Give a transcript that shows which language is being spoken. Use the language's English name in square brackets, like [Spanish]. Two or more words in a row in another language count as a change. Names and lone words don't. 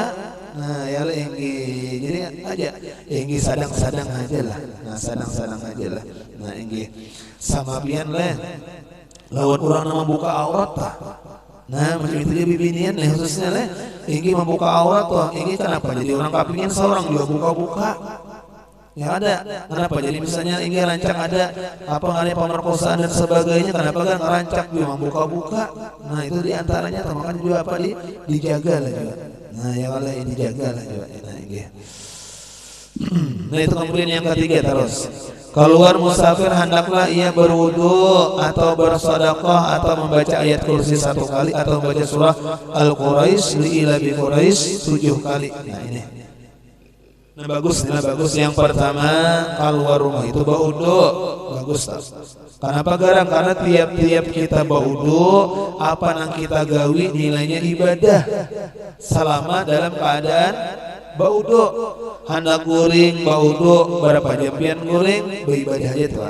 [Banjar] Nah, ya lah enggi. Jadi aja enggi sadang-sadang aja lah. Nah, sadang-sadang aja lah. Nah, enggi sama pian lah. Lawan orang nama buka aurat tah. Nah, macam itu dia bibinian lah khususnya lah. Enggi membuka aurat tuh. Enggi kenapa jadi orang kapingin seorang juga buka-buka. Ya ada, kenapa jadi misalnya ini rancang ada apa ngalih pemerkosaan dan sebagainya, kenapa kan rancak juga membuka-buka. Nah, itu diantaranya termakan juga apa dijaga lah juga. Nah, [Arabic] ya Allah [Banjar] ini dijaga lah juga. Nah, ini. Nah, itu kemudian yang ketiga terus. Keluar musafir hendaklah ia berwudu atau bersedekah atau membaca ayat kursi 1 kali atau membaca surah Al-Quraisy [Arabic] li ila bi Quraisy [Banjar] 7 kali. Nah, ini. Nah, bagus. Yang pertama keluar rumah itu baudu. Bagus tak? Kenapa garang? Karena tiap-tiap kita baudu, apa yang kita gawi nilainya ibadah. Selama dalam keadaan baudu, hendak guring baudu, berapa jampian guring, beribadah aja tuh.